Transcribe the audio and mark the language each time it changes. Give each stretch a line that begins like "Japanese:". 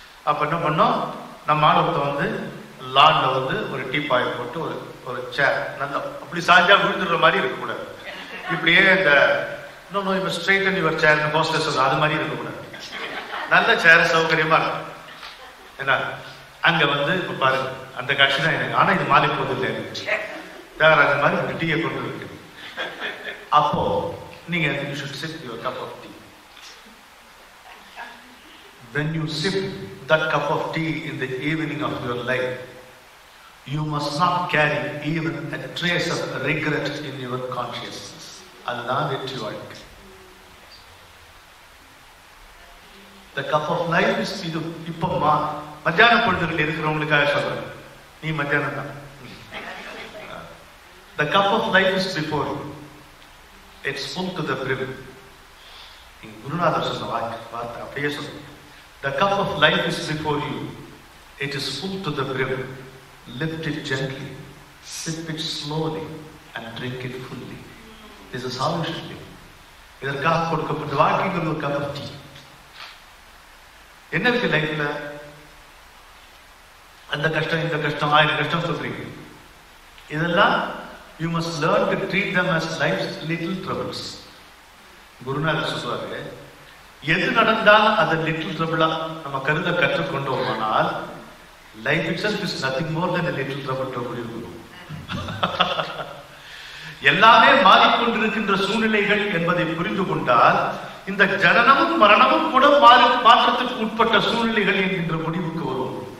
Tamil: அப்ப என்ன பண்ணோம், நம்ம ஆளுத்த வந்து லான்ல வந்து ஒரு டீப்பாய் போட்டு ஒரு சேர் நல்லா அப்படி சாஞ்சா விழுந்துடுற மாதிரி இருக்கக்கூடாது. இப்படியே இந்த இன்னும்
English: straighten your chair hostess
Tamil: அது மாதிரி இருக்கக்கூடாது. நல்ல சேர் சௌகரியமா இருக்கும். என்ன அங்க வந்து இப்ப பாருங்க அந்த காட்சி தான் எனக்கு. ஆனா இது மாலை போது இல்லை, தேவராஜ மாதிரி ஒரு டீயை கொண்டு இருக்கு. அப்போ நீங்க
English: you should sip your cup of tea. When you sip that cup of tea in the evening of your life, you must not carry even a trace of regret in your consciousness.
Tamil: அதுதான் வெற்றி வாழ்க்கை.
English: The cup of life is
Tamil: இது இப்போ மத்தியான பொழுதுகள் இருக்கிறவங்களுக்காக சொல்றேன். நீ மத்தியானம் தான்.
English: The cup of life is before you. It's full to the brim.
Tamil: குருநாதர் சொன்ன வார்த்தை அப்படியே சொல்றேன்.
English: The cup of life is before you. It is full to the brim. Lift it gently, sip it slowly, and drink it fully. This is how you should live.
Tamil: இதற்காக கொடுக்கப்பட்ட வாழ்க்கைங்கிறது ஒரு
English: cup of tea.
Tamil: என்ன இருக்கு லைஃப்ல? அந்த கஷ்டம் இந்த கஷ்டம் 1000 கஷ்டம் சொல்றீங்க. இதெல்லாம்
English: you must learn to treat them as life's little troubles.
Tamil: குருநாதர் சொல்றாரு, எது நடந்தாலும் அதை லிட்டில் ட்ரபிளா நம்ம கருத கற்றுக்கொண்டோமானால் life
English: itself is nothing more than a little trouble to
Tamil: முடியும். எல்லாமே மாறிக்கொண்டிருக்கின்ற சூழ்நிலைகள் என்பதை புரிந்து கொண்டால் இந்த ஜனனமும் மரணமும் கூட மாற்றத்துக்கு உட்பட்ட சூழ்நிலைகள் என்கின்ற முடிவுக்கு வரும்.